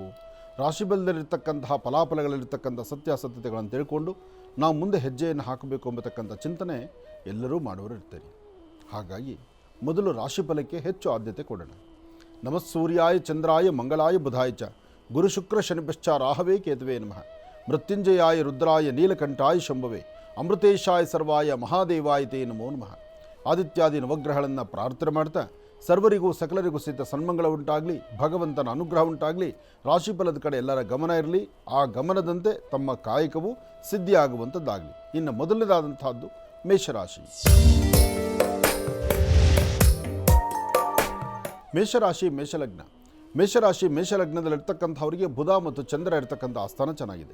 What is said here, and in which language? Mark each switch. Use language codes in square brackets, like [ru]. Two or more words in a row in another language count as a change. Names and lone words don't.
[kn] ರಾಶಿಫಲದಲ್ಲಿರ್ತಕ್ಕಂತಹ ಫಲಾಫಲಗಳಲ್ಲಿರ್ತಕ್ಕಂಥ ಸತ್ಯಾಸತ್ಯತೆಗಳನ್ನು ತಿಳ್ಕೊಂಡು ನಾವು ಮುಂದೆ ಹೆಜ್ಜೆಯನ್ನು ಹಾಕಬೇಕು ಎಂಬತಕ್ಕಂಥ ಚಿಂತನೆ ಎಲ್ಲರೂ ಮಾಡುವರು ಇರ್ತಾರೆ. ಹಾಗಾಗಿ ಮೊದಲು ರಾಶಿಫಲಕ್ಕೆ ಹೆಚ್ಚು ಆದ್ಯತೆ ಕೊಡೋಣ. [sa] ನಮಃ ಸೂರ್ಯಾಯ ಚಂದ್ರಾಯ ಮಂಗಳಾಯ ಬುಧಾಯ ಚ ಗುರು ಶುಕ್ರ ಶನಿಶ್ಚ ರಾಹವೇ ಕೇತುವೆ ನಮಃ. ಮೃತ್ಯುಂಜಯಾಯ ರುದ್ರಾಯ ನೀಲಕಂಠಾಯ ಶಂಭವೇ ಅಮೃತೇಶಾಯ ಸರ್ವಾಯ ಮಹಾದೇವಾಯ ತೇ ನಮೋ ನಮಃ. [kn] ಆದಿತ್ಯಾದಿ ನವಗ್ರಹಗಳನ್ನು ಪ್ರಾರ್ಥನೆ ಮಾಡ್ತಾ ಸರ್ವರಿಗೂ ಸಕಲರಿಗೂ ಸಹಿತ ಸನ್ಮಂಗಳ ಉಂಟಾಗಲಿ, ಭಗವಂತನ ಅನುಗ್ರಹ ಉಂಟಾಗಲಿ, ರಾಶಿಫಲದ ಕಡೆ ಎಲ್ಲರ ಗಮನ ಇರಲಿ, ಆ ಗಮನದಂತೆ ತಮ್ಮ ಕಾಯಕವು ಸಿದ್ಧಿಯಾಗುವಂಥದ್ದಾಗಲಿ. ಇನ್ನು ಮೊದಲನೇದಾದಂತಹದ್ದು ಮೇಷರಾಶಿ. ಮೇಷಲಗ್ನದಲ್ಲಿರ್ತಕ್ಕಂಥವರಿಗೆ ಬುಧ ಮತ್ತು ಚಂದ್ರ ಇರ್ತಕ್ಕಂಥ ಆಸ್ಥಾನ ಚೆನ್ನಾಗಿದೆ.